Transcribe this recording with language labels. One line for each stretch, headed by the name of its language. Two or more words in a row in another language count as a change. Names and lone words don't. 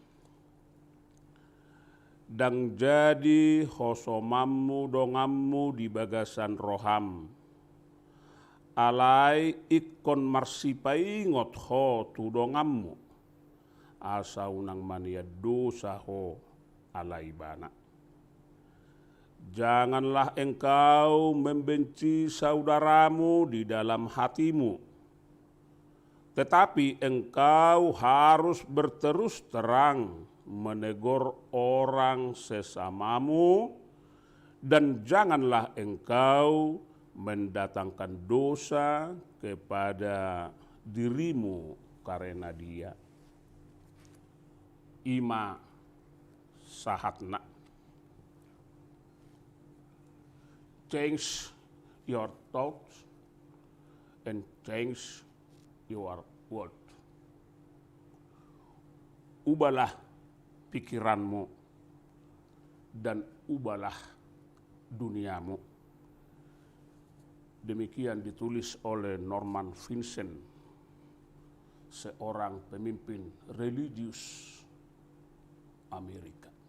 Batak Toba: dang jadi hosomammu dongammu di bagasan roham alai ikon marsipai ngot ho tu dongammu asa unang mania dosa ho alai bana.
Indonesian: Janganlah engkau membenci saudaramu di dalam hatimu, tetapi engkau harus berterus terang menegur orang sesamamu, dan janganlah engkau mendatangkan dosa kepada dirimu karena dia.
Batak Toba: Ima sahatna.
English: Change your thoughts and change your world.
Indonesian: Ubahlah pikiranmu dan ubahlah duniamu. Demikian ditulis oleh Norman Vincent, seorang pemimpin religius Amerika.